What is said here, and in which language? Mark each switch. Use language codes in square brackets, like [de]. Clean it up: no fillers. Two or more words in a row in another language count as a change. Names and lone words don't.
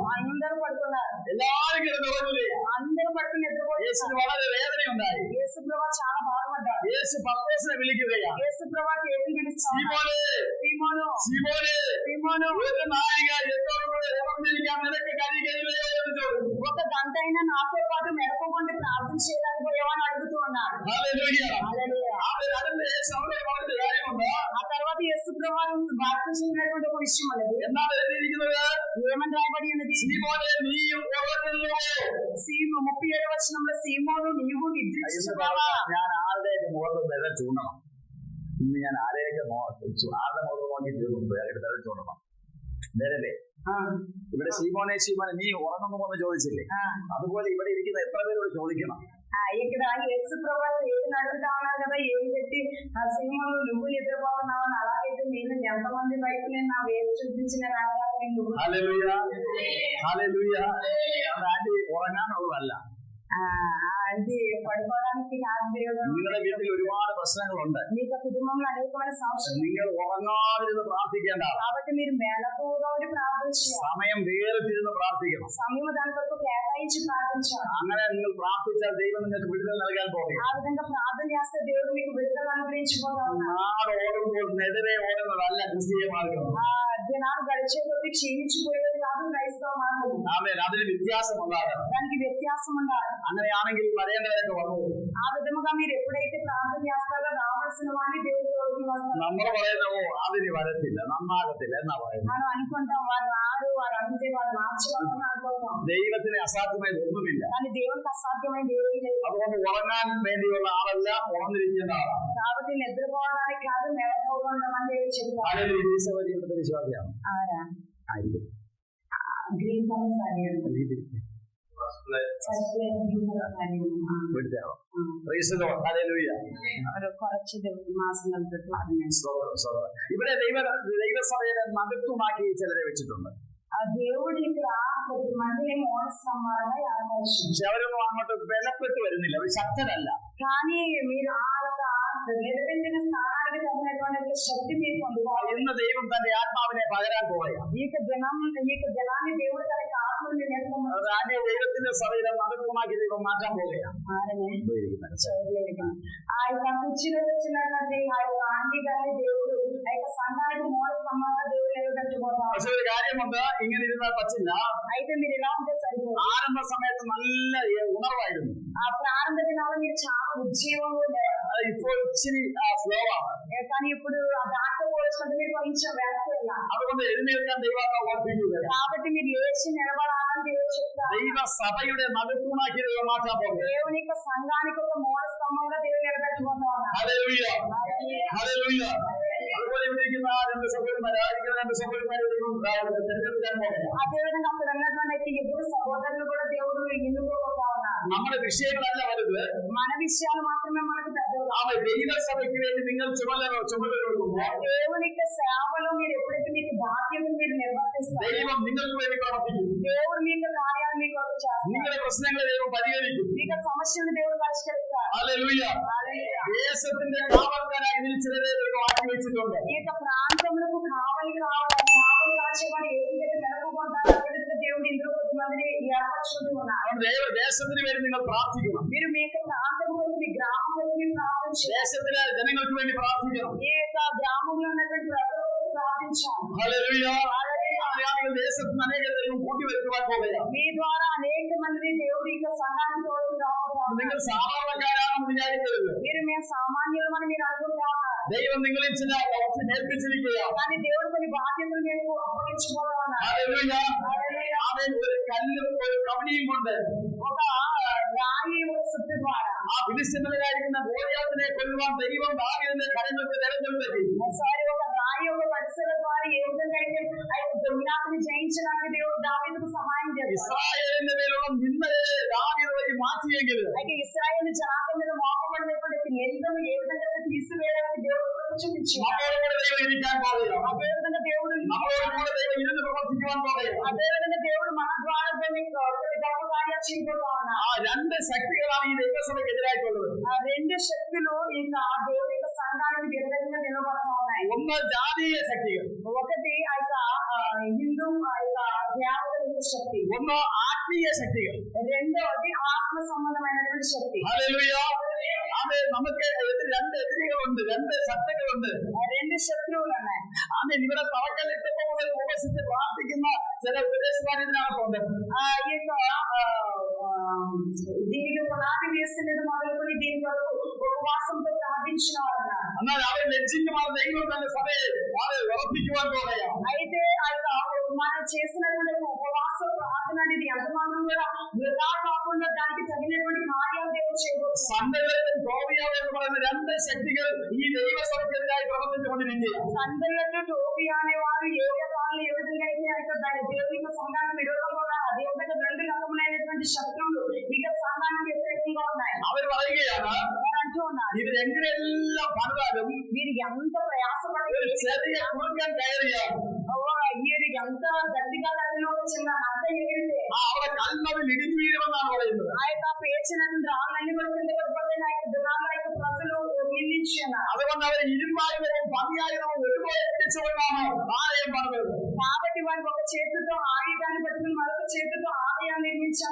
[te] అందరూ పడుతున్నారు, [ml] എല്ലാവരും കിടന്ന് ഉറങ്ങുക. [te] అందరూ పడుకుని నిద్రపోయి [ml] യേശുവിന് വളരെ വേദനയുണ്ടായി. [te] యేసు ప్రభువు చాలా బాధపడ్డారు. [ml] യേശു പത്രോസിനെ വിളിക്കുകയാണ്, [te] యేసు ప్రభువు ఏమని పిలుస్తాడు? [ml] സീമോനെ, [te] సీమోను, [ml] സീമോനെ, [te] సీమోను, [ml] ഒരു നാഴിക എന്നോട് കൂടെ ഉണർന്നിരിക്കാൻ നിനക്ക് കഴിയുകയില്ലയോ എന്ന് ചോദിച്ചു. [te] ఒక గంట అయినా నాతో పాటు మెడపకుండా ప్రార్థన చేయడానికి పోయావని అడుగుతూ ఉన్నాడు. [ml] ഹല്ലേലൂയ. [te] హల్లెలూయా. [ml] അതിന്റെ യേശു അവരുടെ പറഞ്ഞ കാര്യമുണ്ട്. [te] ఆ తర్వాత యేసు ప్రభువు వాక్యం చెప్పినటువంటి ఒక విషయం అనేది [ml] എന്താണ് എഴുതിയിരിക്കുന്നത്? [te] ఏమని రాయబడి ఉన్నది? [ml] സീമോനെ, നീയും ഉറങ്ങുന്നു. [te] 37వ వచనంలో సీమోను నీవు నిద్రించుచున్నావా? [ml] ഞാൻ ആരുടെയൊക്കെ മുഖത്ത് വിരൽ ചൂണ്ടണം. ഇന്ന് ഞാൻ ആരെയൊക്കെ ആരുടെ മുഖത്ത് നോക്കി വിരൽ ചൂണ്ടണം. നേരല്ലേ? ഇവിടെ സീമോനെ നീ ഉറങ്ങുന്നു എന്ന് ചോദിച്ചില്ലേ? അതുപോലെ ഇവിടെ ഇരിക്കുന്ന എത്ര പേരോട് ചോദിക്കണം. [te] ఇక్కడ యేసు ప్రభువు ఏది అడుగుతా ఉన్నారు కదా, ఏది పెట్టి సీమోను నువ్వు నిద్రపోతున్నావని, అలాగైతే నేను ఎంతమంది బయట నేను నా వేరు చూపించిన [ml] ഹല്ലേലൂയ, ഹല്ലേലൂയ. ആന്റി ഉറങ്ങാനുള്ളതല്ല, [te] అది పడుకోవడానికి కాదు దేవుడు. [ml] നിങ്ങളുടെ വീട്ടിൽ ഒരുപാട് പ്രശ്നങ്ങളുണ്ട്. [te] మీకు కుటుంబంలో అనేకమైన సమస్యలు, [ml] നിങ്ങൾ ഉറങ്ങാതിരുന്ന് പ്രാർത്ഥിക്കേണ്ട. [te] కాబట్టి మీరు మేలకువగా ఉండి ప్రార్థన చేయాలి. [ml] സമയം വേർതിരുന്ന് പ്രാർത്ഥിക്കണം. [te] సమయం దాని కొరకు కేటాయించి ప్రార్థించాలి. [ml] അങ്ങനെ നിങ്ങൾ പ്രാർത്ഥിച്ചാൽ ദൈവം നിങ്ങൾക്ക് വിടുതൽ നൽകാൻ പോകും. [te] ఆ విధంగా ప్రార్థన చేస్తే దేవుడు మీకు విడుదల అనుగ్రహించబోతున్నాడు. [ml] നാട് ഓടുമ്പോൾ എതിരെ ഓടുന്നതല്ല ക്രിസ്തീയ മാർഗം. [te] దినాలు గడిచే కొద్ది క్షీణించిపోయేది కాదు క్రైస్తవ మార్గం. [ml] ആമേൻ. അതിന് വ്യത്യാസം ഉണ്ടാകണം. [te] దానికి వ్యత్యాసం ఉండాలి. [ml] അങ്ങനെയാണെങ്കിൽ വരേണ്ടവരൊക്കെ വന്നു. [te] ఆ విధముగా మీరు ఎప్పుడైతే ప్రార్థన చేస్తారో రావాల్సిన వాడిని దేవుడు తోడుకు వస్తారు. [ml] നമ്മൾ പറയുന്നവോ അതിന് വരത്തില്ല, നന്നാകത്തില്ല എന്നാ പറയുന്നത്. [te] మనం అనుకుంటాం వారు రారు, వారు అంతే, వారు మార్చుకోవాలని అనుకుంటాం. [ml] ദൈവത്തിന് അസാധ്യമായത് ഒന്നുമില്ല. [te] కానీ దేవునికి అసాధ్యమైనది ఏమీ లేదు. [ml] അതുകൊണ്ട് ഉറങ്ങാൻ വേണ്ടിയുള്ള ആളല്ല, ഉണർന്നിരിക്കുന്ന ആളാണ്. [te] కాబట్టి నిద్రపోవడానికి కాదు, మెలకువగా ఉండమని దేవుడు చెప్తారు. [ml] ആരെങ്കിലും ഈ സഭ ജീവിതത്തിൽ വിശ്വാസിയാണ് ആയിരിക്കും. [en] green colour [ml] సారీ കുറച്ച് മാസങ്ങൾക്ക് ഇവിടെ ദൈവസഭയെ മഹത്വമാക്കി ചിലരെ വെച്ചിട്ടുണ്ട്. [te] దేవుడు ఇక్కడ కొద్ది మందిని మోసమానంగా ఆకర్షించారు. [ml] പക്ഷെ അവരൊന്നും അങ്ങോട്ട് ബലപ്പെട്ട് വരുന്നില്ല, അവർ ശക്തരല്ല. [te] కానీ మీరు ఆ యొక్క నిలబెట్టిన స్థానానికి తగినటువంటి శక్తి మీరు పొందుకోవాలి. [ml] ഇന്ന് ദൈവം തന്റെ ആത്മാവിനെ പകരാൻ പോവുകയാണ്. [te] ఈ జనాన్ని దేవుడు తన ఆత్మని [ml] ദൈവത്തിന്റെ സഭയിലെ മഹത്വമാക്കി ദൈവം മാറ്റാൻ പോവുകയാണ്. [te] ఆ యొక్క కుర్చీలో వచ్చినటువంటి ఆ యొక్క ఆంటీ గారి దేవుడు ఆ యొక్క సంఘానికి మోసమానంగా దేవుడు నిలబెట్టుకోవాలి. [ml] പക്ഷെ ഒരു കാര്യം കാര്യമുണ്ട്, ഇങ്ങനെ ഇരുന്നാൽ പറ്റില്ല. [te] అయితే మీరు ఎలా ఉంటే సరిపోదు. [ml] ആരംഭ സമയത്ത് നല്ല ഉണർവായിരുന്നു. [te] ఆ ప్రారంభ దినాల్లో మీరు చాలా ఉజ్జీవంగా ఉండేవారు. [ml] ഇപ്പോൾ ഇച്ചിരി സ്ലോ ആണ്. [te] కానీ ఇప్పుడు ఆ దాంట్లో పోల్చుకుంటే మీరు కొంచెం వెనక్కి. [ml] അതുകൊണ്ട് എഴുന്നേൽക്കാൻ ദൈവത്തെ ഓർപ്പിക്കുക. [te] కాబట్టి మీరు లేచి నిలబడాలని దేవుడు చెప్తారు. [ml] ദൈവ സഭയുടെ നടുത്തൂണാക്കി ദൈവം മാറ്റാൻ പോകുന്നു. దేవుని యొక్క సంఘానికి ఒక మూల స్తంభంగా దేవుడు నిలబెట్టుకుంటున్నారు. ഹല്ലേലൂയ, ഹല്ലേലൂയ. അതുപോലെ ഇവിടെ ഇരിക്കുന്ന രണ്ട് സഹോദരന്മാരായിരിക്കുന്ന രണ്ട് സഹോദരന്മാരെ ദൈവം തിരഞ്ഞെടുക്കാൻ പോകുന്നു. [te] అదేవిధంగా అక్కడ ఉన్నటువంటి ఇద్దరు సహోదరులు కూడా దేవుడు ఎన్నుకోబోతా ఉన్నారు. [ml] നമ്മുടെ విషయങ്ങളല്ല വലുത്, [te] మన విషయాలు మాత్రమే మనకు పెద్దవి. [ml] ആമേ. ദൈവസഭയ്ക്ക് വേണ്ടി നിങ്ങൾ ചുമതലയെടുക്കുമ്പോൾ [te] దేవుని యొక్క సేవలో మీరు ఎప్పుడైతే మీకు బాధ్యతను మీరు నిర్వర్తిస్తారు, [ml] ദൈവം നിങ്ങൾക്ക് വേണ്ടി പ്രവർത്തിക്കും. [te] దేవుడు మీ యొక్క కార్యాలు మీకు చేస్తారు. [ml] നിങ്ങളുടെ പ്രശ്നങ്ങളെ ദൈവം പരിഹരിക്കും. [te] మీ యొక్క సమస్యలను దేవుడు పరిష్కరిస్తారు. [ml] ഹല്ലേലൂയ. ദേശത്തിന്റെ കാവൽക്കാരായി നിൽച്ചവരെ ദൈവം ആക്കി വെച്ചിട്ടുണ്ട്. [te] ఈ యొక్క ప్రాంతములకు కావలి కాచేవాడు ఏదైతే నెలకొంటారో దేవుడు ఇందులో కొంతమందిని ఏర్పరచుకుంటున్నారు. [ml] ദേശത്തിന് വേണ്ടി നിങ്ങൾ പ്രാർത്ഥിക്കണം. [te] మీరు మీ యొక్క ప్రాంతం కోసం, మీ గ్రామం కోసం మీరు ప్రార్థించాలి. [ml] ദേശത്തിലെ ജനങ്ങൾക്ക് വേണ്ടി പ്രാർത്ഥിക്കണം. [te] ఈ యొక్క గ్రామంలో ఉన్నటువంటి ప్రజల కోసం ప్రార్థించాలి. [ml] ഹല്ലേലൂയ. ആളുകൾ ദേശത്തിന് അനേക ദൈവം കൂട്ടിവരുത്തുവാൻ പോകുകയാണ്. [te] మీ ద్వారా అనేక మంది దేవుడి యొక్క సంఘాన్ని తోడుకుంటారు. [ml] നിങ്ങൾ സാധാരണക്കാരാണെന്ന് വിചാരിക്കരുത്. [te] మీరు మేము సామాన్యులమని మీరు అనుకుంటారు. [ml] ദൈവം നിങ്ങളിൽ ചില ഏൽപ്പിച്ചിരിക്കുകയാണ്. [te] కానీ దేవుడు కొన్ని బాధ్యతలు మీకు అప్పగించుకోవాలన్నారు. [ml] ഹല്ലേലൂയ. അവൻ ഒരു കല്ലും ഒരു കവണിയും കൊണ്ട് [te] ఒక రాయి ఒక సుత్తి ద్వారా [ml] ആ ഫിലിസ്ത്യനിലായിരിക്കുന്ന ഗോലിയാത്തിനെ കൊല്ലുവാൻ ദൈവം ദാവീദിന്റെ കരങ്ങൾക്ക് തെരഞ്ഞെടുത്തു. [te] ఒకసారి ఒక రాయి ఒక పరిసర ద్వారా ఏ విధంగా అయితే గొలియాతుని జయించడానికి దేవుడు దావీదుకు సహాయం చేశారు. [ml] ഇസ്രായേലിന്റെ മേലുള്ള നിന്ദയെ ദാവീദ് വഴി മാറ്റിയെങ്കിൽ [te] అయితే ఇశ్రాయేలు జనాంగం మీద మోపబడినటువంటి నిందను ఏ విధంగా తీసివేయడానికి దేవుడు చూపించారు. [ml] നമ്മളോട് ദൈവം ഇരിക്കാൻ പോകുകയാണ്. [te] అదే విధంగా దేవుడు [ml] നമ്മളോട് ദൈവം ഇരുന്ന് പ്രവർത്തിക്കുവാൻ പോകുകയാണ്. [te] అదే విధంగా దేవుడు మన ద్వారా కొన్ని గొప్ప కార్యాలు చేయబోతా ఉన్నారు. [ml] ആ രണ്ട് శక్തികളാണ് ఈ ദൈവസഭയ്ക്ക് എതിരായിട്ടുള്ളത്. [te] ఆ రెండు శక్తులు ఇంకా దేవుడి యొక్క సంఘానికి వ్యతిరేకంగా నిలబడతా ఉన్నాయి. [ml] ഒന്ന് ജാതീയ ശക്തികൾ, [te] ఒకటి ఆ యొక్క హిందూ ఆ యొక్క దేవతల శక్తి, [ml] ഒന്ന് ആത്മീയ ശക്തികൾ. [te] రెండోది ఆత్మ సంబంధమైనటువంటి శక్తి. [ml] ഹല്ലേലൂയ. ആമേൻ. നമുക്ക് രണ്ട് എതിരികളുണ്ട്, രണ്ട് ശക്തികളുണ്ട്, [te] రెండు శత్రువులు ఉన్నాయి. [ml] ആമേൻ. ഇവിടെ തറക്കല്ലിട്ടപ്പോൾ മുതൽ ഉപവസിച്ച് പ്രാർത്ഥിക്കുന്ന ചില ഉപദേശക്കാർ ഇതിനകത്തുണ്ട്. [te] ఈ యొక్క దీనికి పునాది వేసినది మొదలుకొని దీని వరకు ఉపవాసంతో ప్రార్థించిన వారు ఉన్నారు. [ml] എന്നാൽ അവർ ലജ്ജിക്കുമാർ ദൈവം തന്റെ സഭയെ വളരെ ഉറപ്പിക്കുവാൻ പോകുകയാണ്. [te] అయితే ఆ యొక్క మనం చేసినటువంటి ఉపవాస ప్రార్థన అనేది ఎంతమాత్రం కూడా వృధా కాకుండా దానికి తగినటువంటి కార్యాలు దేవుడు చేయవచ్చు. [ml] സന്ദർഭത്തിൽ ടോബിയാവ് എന്ന് പറയുന്ന രണ്ട് ശക്തികൾ ഈ ദൈവസഭയ്ക്കെതിരായി പ്രവർത്തിച്ചുകൊണ്ടിരിക്കുകയാണ്. [te] సందర్భంలో టోబియా అనేవారు ఏ విధంగా ఏ విధంగా అయితే ఆ యొక్క దేవుని సంఘానికి విరోధంగా ఉన్నారు. అదే విధంగా రెండు రకములైనటువంటి శత్రువులు ఇక సంఘానికి వ్యతిరేకంగా ఉన్నాయి. [ml] അവർ പറയുകയാണ്, [te] అంటూ ఉన్నారు [ml] ഇവരെങ്ങനെയെല്ലാം പണിതാലും [te] వీరు ఎంత ప్రయాసపడి [ml] ഒരു ചെറിയ കുറുക്കൻ കയറിയാൽ [te] వీరు ఎంత గట్టిగా తల్లిలో చిన్న అర్థ ఎగిరితే [ml] അവിടെ കൽമതിൽ ഇടിഞ്ഞു വീഴുമെന്നാണ് പറയുന്നത്. [te] ఆ యొక్క పేర్చినటువంటి రాళ్ళన్ని కూడా కింద పడిపోతే ఆ యొక్క దినాల్లో యొక్క ప్రజలు నిందించున్నారు. [ml] അതുകൊണ്ട് അവർ ഇരുമ്പായുധവും പതിയായുധവും ഒരുപോലെ പിടിച്ചുകൊണ്ടാണ് ആലയം പണിതത്. [te] కాబట్టి వారికి ఒక చేతితో ఆయుధాన్ని పట్టుకుని మరొక చేతితో ఆలయాన్ని నిర్మించారు.